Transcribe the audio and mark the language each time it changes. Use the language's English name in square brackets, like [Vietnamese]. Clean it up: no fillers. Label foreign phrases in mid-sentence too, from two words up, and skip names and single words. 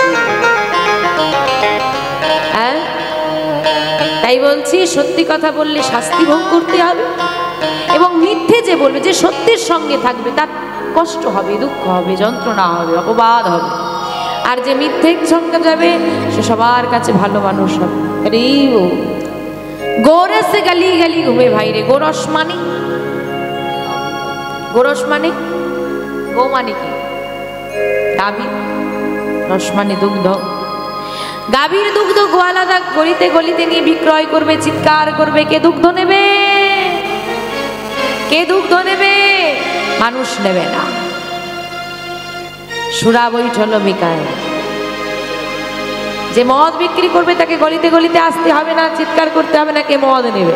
[Bangla] হ্যাঁ তাই বলছি সত্যি কথা বললে শাস্তি ভোগ করতে হবে এবং মিথ্যে যে বলবে যে সত্যের সঙ্গে থাকবে তার কষ্ট হবে দুঃখ হবে যন্ত্রণা হবে অপবাদ হবে আর যে মিথ্যের সঙ্গে যাবে সে সবার কাছে ভালো মানুষ হবে [Hindi] अरे वो गोरस गली गली घूमे भाई रे [Bangla] গোরস মানে গো মানে কি গাভী, রস মানে দুগ্ধ। গাভীর দুগ্ধ গোয়ালাদা গলিতে গলিতে নিয়ে বিক্রয় করবে, চিৎকার করবে, কে দুগ্ধ নেবে, কে দুগ্ধ নেবে? মানুষ নেবে না। [Hindi] सुरा बैठल बिकाय, [Bangla] যে মদ বিক্রি করবে তাকে গলিতে গলিতে আসতে হবে না, চিৎকার করতে হবে না, কে মদ নেবে।